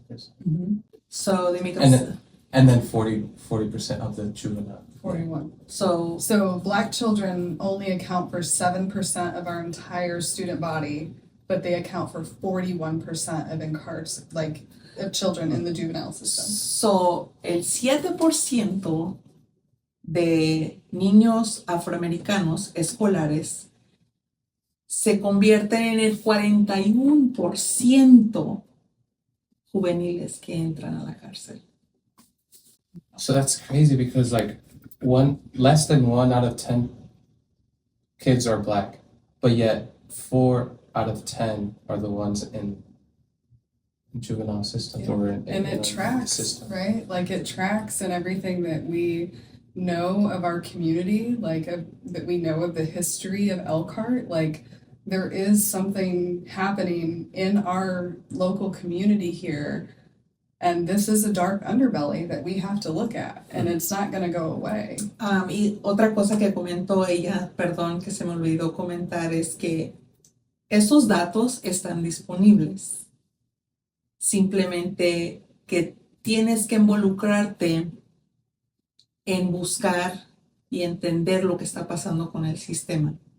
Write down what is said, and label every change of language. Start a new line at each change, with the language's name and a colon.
English: Mm-hmm. So they make up... And then 40% of the juvenile. 41. So Black children only account for 7% of our entire student body, but they account for 41% of of children in the juvenile system.
Spanish: So el 7% de niños afroamericanos escolares se convierten en el 41% juveniles que entran a la cárcel.
English: So that's crazy because like less than 1 out of 10 kids are Black, but yet 4 out of 10 are the ones in juvenile system or in it tracks, system. Right? Like it tracks in everything that we know of our community, that we know of the history of Elkhart. Like there is something happening in our local community here, and this is a dark underbelly that we have to look at, and it's not going to go away.
Spanish: Y otra cosa que comentó ella, perdón que se me olvidó comentar, es que estos datos están disponibles. Simplemente que tienes que involucrarte en buscar y entender lo que está pasando con el sistema.